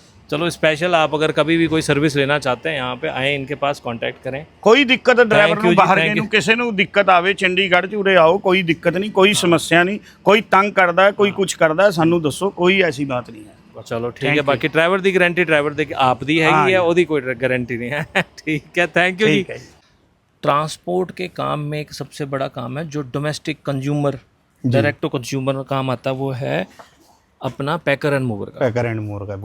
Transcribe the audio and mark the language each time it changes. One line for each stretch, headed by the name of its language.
Hindi: चलो स्पेशल, आप अगर कभी भी कोई सर्विस लेना चाहते हैं यहाँ पे आए, इनके पास कांटेक्ट करें।
Punjabi: ਕੋਈ ਦਿੱਕਤ ਡਰਾਈਵਰ
English: you
Punjabi: ਨੂੰ ਜੀ, ਬਾਹਰ
English: thank
Punjabi: ਗਏ ਨੂੰ
English: you।
Punjabi: ਕਿਸੇ ਨੂੰ ਦਿੱਕਤ ਆਵੇ ਚੰਡੀਗੜ੍ਹ ਚ ਉਰੇ ਆਓ, ਕੋਈ ਦਿੱਕਤ ਨਹੀਂ, ਕੋਈ ਸਮੱਸਿਆ ਨਹੀਂ, ਕੋਈ ਤੰਗ ਕਰਦਾ ਹੈ, ਕੋਈ ਕੁਝ ਕਰਦਾ ਹੈ, ਸਾਨੂੰ ਦੱਸੋ, ਕੋਈ ਐਸੀ ਬਾਤ नहीं है। चलो ठीक है, बाकी ड्राइवर दी गारंटी ड्राइवर दी आप दी हैगी है, ओदी कोई गारंटी नहीं है।
Hindi: ठीक है, थैंक यू जी। ठीक है जी। ट्रांसपोर्ट के काम में एक सबसे बड़ा काम है जो domestic consumer, direct to consumer का काम आता है, वो है अपना पैकर एंड मूवर का। पैकर एंड मूवर का